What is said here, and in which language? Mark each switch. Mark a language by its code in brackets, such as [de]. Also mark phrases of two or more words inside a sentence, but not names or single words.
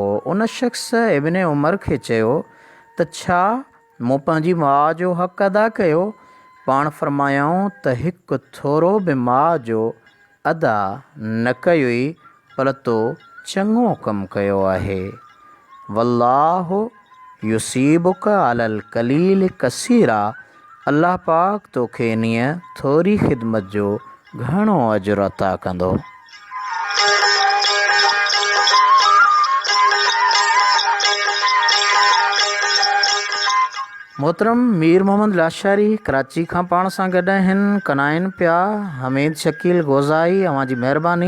[sd] उन शख़्स इब्न उमर खे चयो त छा मूं पंहिंजी माउ जो हक़ अदा कयो? पाण फरमायाऊं त हिकु थोरो बि माउ जो अदा न कयोई, पर तो चङो कमु कयो आहे। [ar] والله يصيبك على القليل كثيرا, [sd] अल्लाह पाक तोखे इन्हीअ थोरी ख़िदमत जो घणो अजुर अता कंदो। मोहतरम मीर मोहम्मद लाशारी कराची खां पाण सां गॾु आहिनि, कनाइनि पिया हमीद शकील गोज़ाई, अवां जी महिरबानी।